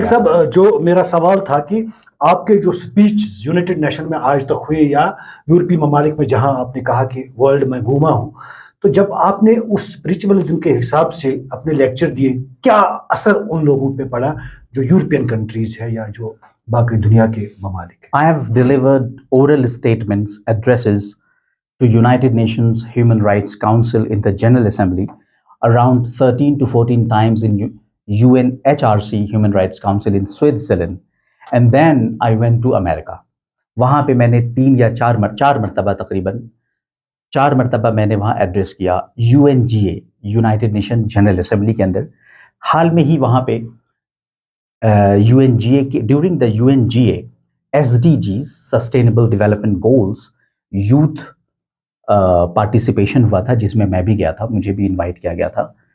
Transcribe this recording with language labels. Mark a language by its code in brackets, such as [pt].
[ur] شیخ صاحب، جو میرا سوال تھا کہ آپ کے جو سپیچ یونائٹڈ نیشن میں آج تک ہوئے یا یورپی ممالک میں جہاں آپ نے کہا کہ ورلڈ میں گھوما ہوں، تو جب آپ نے اس اسپریچولزم کے حساب سے اپنے لیکچر دیے، کیا اثر ان لوگوں پہ پڑا جو یورپین کنٹریز ہے یا جو باقی دنیا کے ممالک ہیں؟ [en] I have delivered oral statements, addresses to United Nations Human Rights Council in the General Assembly around 13 to 14 times in UNHRC Human Rights Council in Switzerland, and then I went to America. [ur] وہاں پہ میں نے 3 یا 4 مرتبہ تقریباً 4 مرتبہ میں نے وہاں ایڈریس کیا UNGA United nation general assembly کے اندر. حال میں ہی وہاں پہ UNGA کے during the UNGA SDGs sustainable development goals youth participation ہوا تھا، جس میں میں بھی گیا تھا، مجھے بھی انوائٹ کیا گیا تھا.